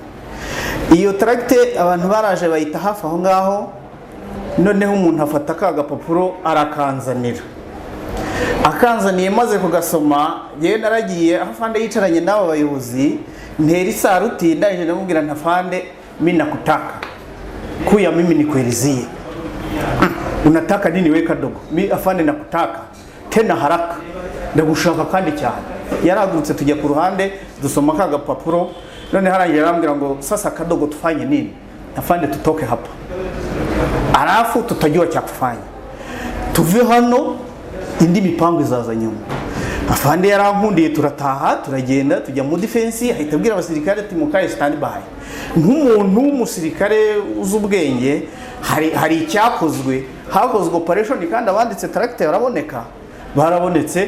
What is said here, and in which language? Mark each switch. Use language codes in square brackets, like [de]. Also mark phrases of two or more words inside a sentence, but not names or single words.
[rw] Iyo tracte abantu baraje bayita hafi aho ngaho. Noneho umuntu afata ka gapapuro arakanzanira, akanzaniye maze kugasoma, yewe naragiye aho afande yicaranye n'abo bayobozi, ntera isaruti ndaje ndamubwira nta afande, [sw] mimi nakutaka kuya, mimi nikuelezee. Unataka nini we kadogo? Mimi afande nakutaka tena haraka, [rw] ndagushaka kandi cyane. Yaragurutse tujya ku ruhande dusoma ka gapapuro. None harangiye arambwira ngo [sw] sasa kadogo tufanye nini? Afande tutoke hapa, alafu tutajua cha kufanya, [rw] tuve hano, indi mipango izaza nyuma. Afande yarankundiye, turataha turagenda tujya mu defense, ahita abwira abasirikare ati mukaye standby. Nk'umuntu w'umusirikare uzubwenge, hari icyakozwe, hakozwe operation kandi abanditse tract barabonetse.